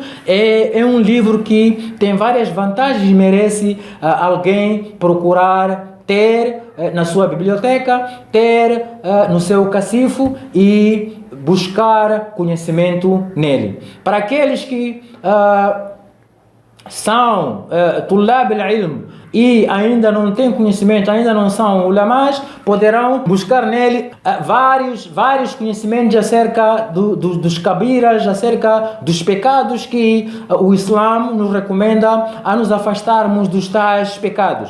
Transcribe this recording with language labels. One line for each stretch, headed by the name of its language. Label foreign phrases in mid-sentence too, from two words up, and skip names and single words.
Portuguese: É um livro que tem várias vantagens e merece alguém procurar ter na sua biblioteca, ter no seu cacifo e buscar conhecimento nele. Para aqueles que são
Arabic: طلاب العلم
Portuguese: e ainda não têm conhecimento, ainda não são ulamás, poderão buscar nele vários conhecimentos acerca dos kabiras, acerca dos pecados que o Islã nos recomenda a nos afastarmos dos tais pecados.